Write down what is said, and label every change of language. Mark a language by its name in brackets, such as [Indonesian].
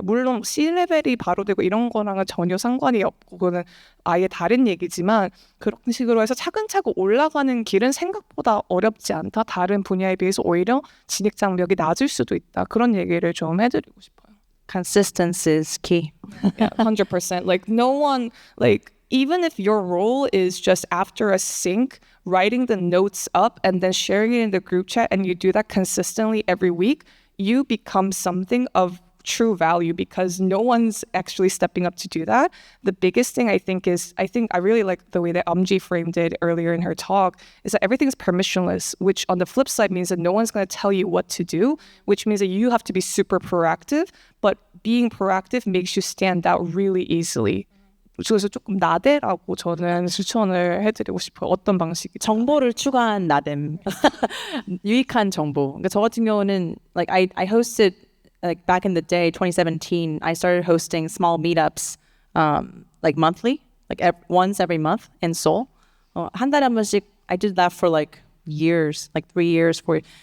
[Korean] 물론 C레벨이 바로 되고 이런 거랑은 전혀 상관이 없고 그거는 아예 다른 얘기지만, 그런 식으로 해서 차근차근 올라가는 길은 생각보다 어렵지 않다. 다른 분야에 비해서 오히려 진입 장벽이 낮을 수도 있다. 그런 얘기를 좀 해드리고 싶어요. [English] Consistency is key. Yeah, 100%. Like no one, like even if your role is just after a sync, writing the notes up and then sharing it in the group chat, and you do that consistently every week, you become something of true value because no one's actually stepping up to do that. The biggest thing I think I really like the way that framed it earlier in her talk, is that everything's permissionless, which on the flip side means that no one's going to tell you what to do, which means that you have to be super proactive, but being proactive makes you stand out really easily. [Korean] 그래서 조금 나대라고 저는 추천을 해드리고 싶어요. 어떤 방식이? 정보를 추가한 나댐. 유익한 정보. 그러니까 저 같은 경우는 [English] like I hosted like back in the day, 2017, I started hosting small meetups, like monthly, like once every month in Seoul. [Korean] 한 달에 한 번씩, [English] I did that for like years, like 3 years, 4 years.